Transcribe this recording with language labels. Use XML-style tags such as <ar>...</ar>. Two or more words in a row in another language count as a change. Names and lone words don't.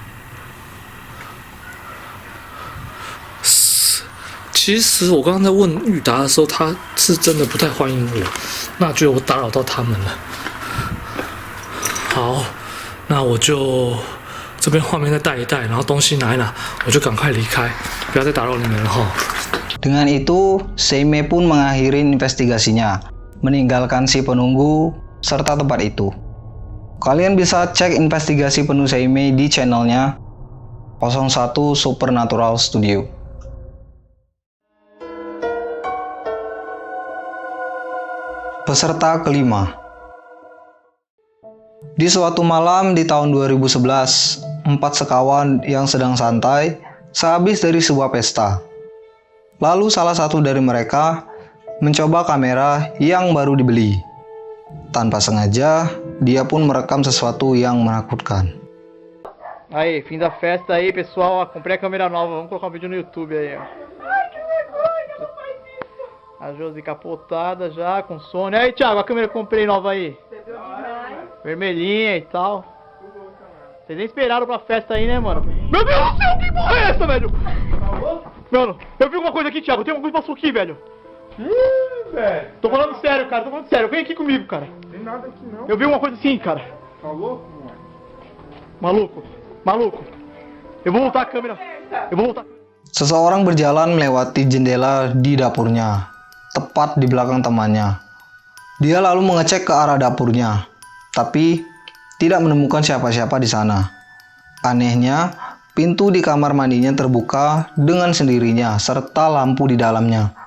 <zh>其实我刚刚在问玉达的时候，他是真的不太欢迎我，那觉得我打扰到他们了。好，那我就这边画面再带一带，然后东西拿一拿，我就赶快离开，不要再打扰你们了哈。</zh> <id>Dengan itu, Seimei pun mengakhiri investigasinya, meninggalkan si penunggu serta tempat itu. Kalian bisa cek investigasi penuh Seimei di channelnya 01 Supernatural Studio. Peserta kelima. Di suatu malam di tahun 2011, 4 sekawan yang sedang santai sehabis dari sebuah pesta. Lalu salah satu dari mereka mencoba kamera yang baru dibeli. Tanpa sengaja, dia pun merekam sesuatu yang menakutkan.</id> <pt>Aí, fim da festa aí, pessoal. Ó, comprei a câmera nova. Vamos colocar um vídeo no YouTube aí, ó. Ai, que vergonha, não faz isso. A Josi capotada já, com sono. Aí, Thiago, a câmera que eu comprei nova aí. Vermelhinha e tal. Vocês nem esperaram pra festa aí, né, mano? Meu Deus do céu, que porra é essa, velho? Mano, eu vi alguma coisa aqui, Thiago. Tem alguma coisa que passou aqui, velho. Velho. Tô falando sério, cara. Tô falando sério. Vem aqui comigo, cara. Tem nada aqui, não. Eu vi uma coisa assim, cara. Tá louco, mano? Maluco. Eu vou voltar a câmera. Eu vou voltar.</pt> <id>Seseorang berjalan melewati jendela di dapurnya, tepat di belakang temannya. Dia lalu mengecek ke arah dapurnya, tapi tidak menemukan siapa-siapa di sana. Anehnya, pintu di kamar mandinya terbuka dengan sendirinya serta lampu di dalamnya.</id>